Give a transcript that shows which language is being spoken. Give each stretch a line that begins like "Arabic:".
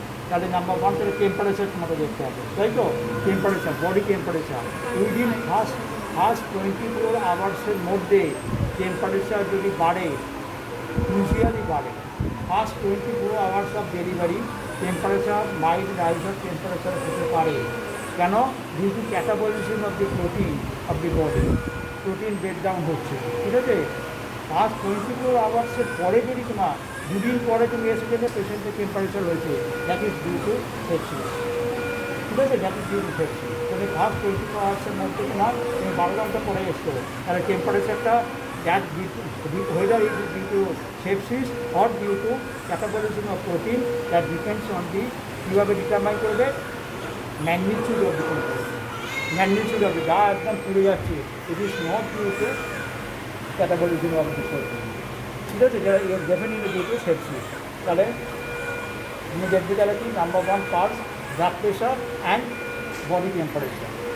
Bangla: তাহলে নাম্বার 1 থেকে টেম্পারেচার তোমাকে দেখতে হবে, তাই তো? Temperature, body temperature within first 24 আওয়ার্সের মধ্যে টেম্পারেচার যদি বাড়ে, ইউজুয়ালি বাড়ে, first 24 hours of delivery temperature mild rise of temperature হতে পারে। কেন?
English: Due to catabolism of the protein of the body, protein breakdown হচ্ছে।
Bangla: ঠিক আছে, ফার্স্ট 24 আওয়ার্সের পরে যদি তোমার 2 দিন পরে তুমি এসে গেলে পেশেন্টের টেম্পারেচার হয়েছে,
English: That is due to sepsis. ঠিক আছে, that is due to sepsis.
Bangla: তাহলে ফার্স্ট 24 আওয়ার্সের মধ্যে তোমার তুমি 12 ঘন্টা পরে এসছো, তাহলে টেম্পারেচারটা
English: that whether it is due to sepsis or due to catabolism of protein, that depends on the
Bangla: কীভাবে ডিটারমাইন করবে?
English: magnitude of the temperature, magnitude of the,
Bangla: যা একদম পুড়ে যাচ্ছে,
English: It is not due to catabolism of the protein.
Bangla: ঠিক আছে,
English: Definitely due to sepsis.
Bangla: তাহলে তুমি দেখবে তাহলে কি?
English: Number 1 pulse, blood pressure and body temperature.